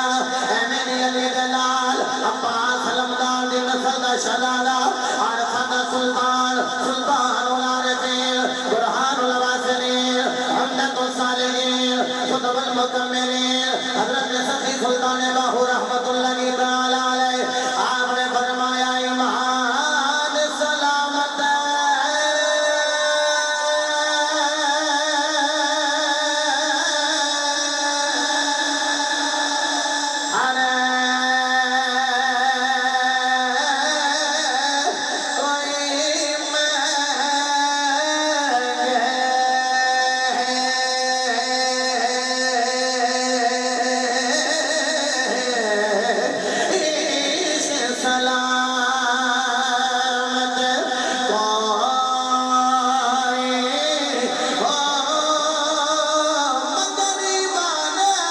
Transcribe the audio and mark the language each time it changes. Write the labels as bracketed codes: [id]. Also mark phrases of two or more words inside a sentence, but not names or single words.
[pa] اے میری علی دلال عباس لمدار دی نسل دا شہزادہ عارفا دا سلطان، سلطان العارفین، برہان الواصلین، حمدت الصالحین، قطب المکملین، حضرت سخی سلطان باہو رحمۃ اللہ تعالیٰ علیہ. [ur] آپنے فرمایا ایمان سلامت ارے کوئی سلامت کوئی ہو مگر ایمان